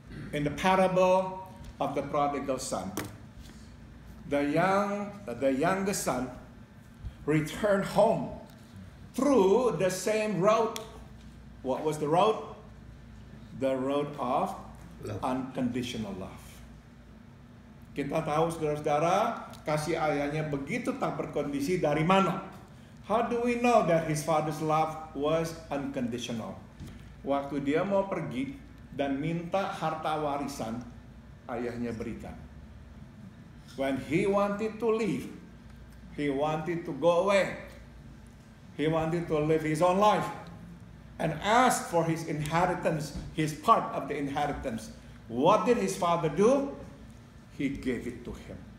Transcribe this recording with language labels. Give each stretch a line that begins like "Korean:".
English: In the parable of the prodigal son, the youngest son returned home through the same road. What was the road? The road of unconditional love.
Indonesian: Kita tahu saudara-saudara, kasih ayahnya begitu tak berkondisi dari mana?
English: How do we know that his father's love was unconditional?
Indonesian: Waktu dia mau pergi dan minta harta warisan, ayahnya berikan.
English: When he wanted to leave, he wanted to go away, he wanted to live his own life and ask for his inheritance, his part of the inheritance. What did his father do? He gave it to him.